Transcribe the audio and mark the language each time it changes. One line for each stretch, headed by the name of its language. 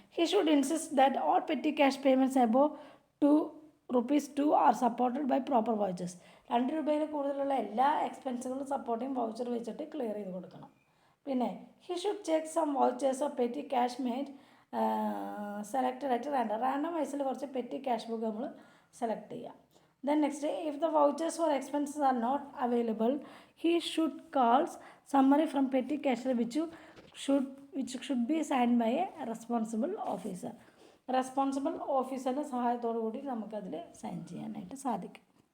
English: He should insist that all petty cash payments above ₹2 are supported by proper vouchers.
Malayalam: 2 രൂപയിൽ കൂടുതലുള്ള എല്ലാ എക്സ്പെൻസുകളും supporting voucher വെച്ചിട്ട് clear ചെയ്ത് കൊടുക്കണം. പിന്നെ
English: he should check some vouchers of petty cash made selected at
Malayalam: random വൈസിൽ കുറച്ച് petty cash book നമ്മൾ select ചെയ്യുക.
English: Then next, if the vouchers for expenses are not available, he should call summary from petty cashier which should be signed by a responsible officer.
Malayalam: Responsible ഓഫീസറുടെ സഹായത്തോടു കൂടി നമുക്കതിൽ sign ചെയ്യാനായിട്ട് സാധിക്കും.